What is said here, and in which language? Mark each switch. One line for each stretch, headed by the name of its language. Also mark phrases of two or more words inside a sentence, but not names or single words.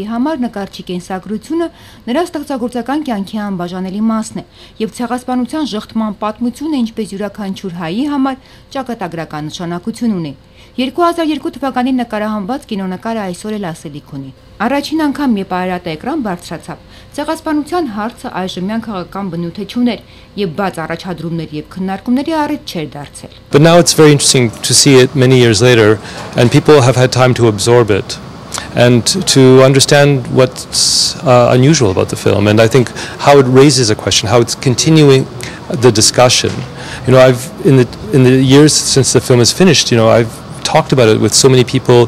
Armenian: համար նկարչի կենսագրությունը նրա ստեղծագործական կյանքի անբաժանելի մասն է եւ ցեղասպանության ժխտման պատմությունը ինչպես յուրաքանչյուր հայի համար ճակատագրական նշանակություն ունի։ 2002 թվականին նկարահանված կինոնկարը այսօր էլ ասելիք ունի։ Առաջին անգամ երբ Արարատը էկրան բարձրացավ, ցեղասպանության հարցը այժմյան քաղաքական բնույթ չուներ եւ բաց առաջադրումներ եւ քննարկումների առիթ չէր դարձել։
English: But now it's very interesting to see it many years later and people have had time to absorb it and to understand what's unusual about the film, and I think how it raises a question, how it's continuing the discussion. You know, in the years since the film is finished, I've talked about it with so many people.